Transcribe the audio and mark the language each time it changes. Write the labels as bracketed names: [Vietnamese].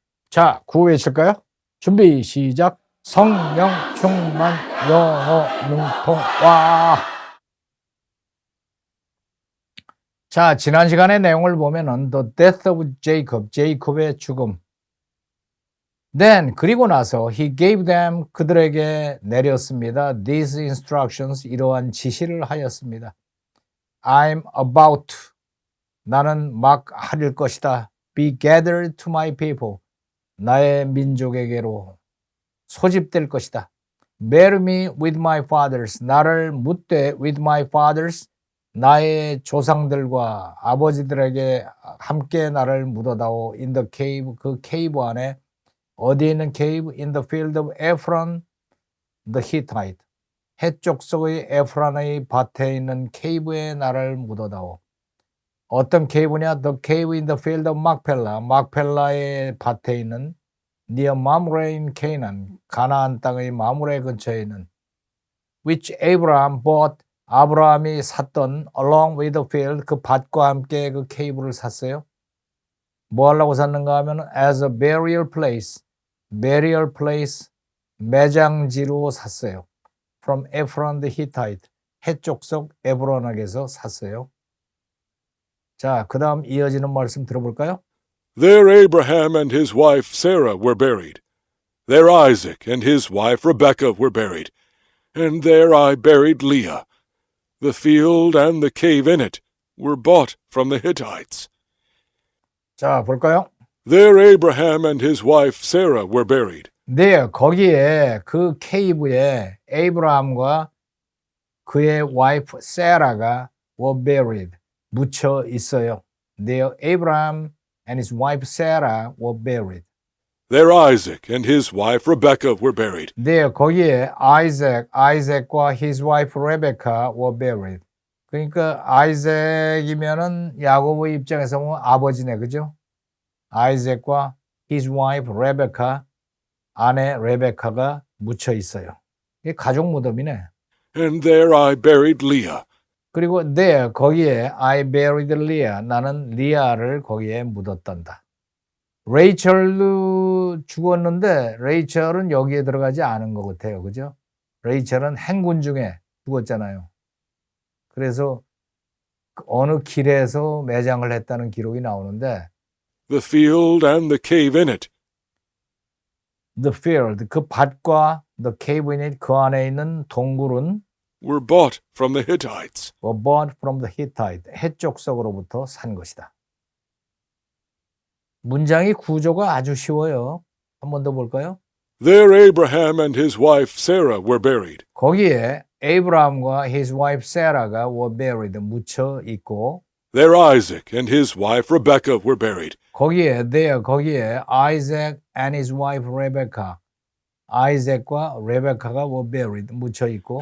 [Korean] 자, 구호 외칠까요? 준비 시작. 성령 충만 영어 능통 와. 자, 지난 시간의 내용을 보면은 [English] The death of Jacob, [Korean] 제이콥의 죽음. [English] Then, [Korean] 그리고 나서 [English] He gave them, [Korean] 그들에게 내렸습니다. [English] These instructions, [Korean] 이러한 지시를 하였습니다. [English] I'm about, [Korean] 나는 막 하릴 것이다. [English] Be gathered to my people, [Korean] 나의 민족에게로 소집될 것이다. [English] Marry me with my fathers, [Korean] 나를 묻되 [English] with my fathers, [Korean] 나의 조상들과 아버지들에게 함께 나를 묻어다오. [English] In the cave, [Korean] 그 케이브 안에. 어디에 있는 케이브? [English] In the field of Ephron the Hittite, [Korean] 해족속의 에프론의 밭에 있는 케이브에 나를 묻어다오. 어떤 케이브냐? [English] The cave in the field of Machpelah, [Korean] 막펠라의 밭에 있는 [English] near Mamre in Canaan, [Korean] 가나안 땅의 마므레 근처에 있는 [English] which Abraham bought, [Korean] 아브라함이 샀던 [English] along with the field, [Korean] 그 밭과 함께 그 케이브를 샀어요. 뭐 하려고 샀는가 하면 [English] as a burial place, burial place, [Korean] 매장지로 샀어요. [English] From Ephron the Hittite, [Korean] 해족속 에브론에게서 샀어요. 자, 그 다음 이어지는 말씀 들어볼까요? [English] There Abraham and his wife Sarah were buried. There Isaac and his wife Rebekah were buried. And there I buried Leah. The field and the cave in it were bought from the Hittites. [Korean] 자, 볼까요? [English] There Abraham and his wife Sarah were buried. [Korean] 네, 거기에 그 케이브에 에이브라함과 그의 와이프 세라가 [English] were buried, [Korean] 묻혀 있어요. [English] There Abraham and his wife Sarah were buried. There Isaac and his wife Rebekah were buried. [Korean] 네, 거기에 아이색과 [English] his wife Rebecca were buried. [Korean] 그러니까 아이색이면은 야고보의 입장에서 보면 아버지네, 그죠? 아이색과 [English] his wife Rebecca, [Korean] 아내 레베카가 묻혀 있어요. 이게 가족 무덤이네. [English] And there I buried Leah. [Korean] 그리고 [English] there, [Korean] 거기에 [English] I buried Leah, [Korean] 나는 리아를 거기에 묻었단다. 레이첼도 죽었는데 레이첼은 여기에 들어가지 않은 것 같아요. 그죠? 레이첼은 행군 중에 죽었잖아요. 그래서 어느 길에서 매장을 했다는 기록이 나오는데 [English] The field and the cave in it. The field, [Korean] 그 밭과 [English] the cave in it, [Korean] 그 안에 있는 동굴은 [English] were bought from the Hittites. were bought from the Hittite, [Korean] 해족속으로부터 산 것이다. 문장의 구조가 아주 쉬워요. 한 번 더 볼까요? [English] There Abraham and his wife Sarah were buried. [Korean] 거기에 에이브라함과 [English] his wife Sarah가 were buried, [Korean] 묻혀 있고 [English] There Isaac and his wife Rebekah were buried. [Korean] 거기에 [English] Isaac and his wife Rebecca, [Korean] 아이색과 레베카가 [English] were buried, [Korean] 묻혀 있고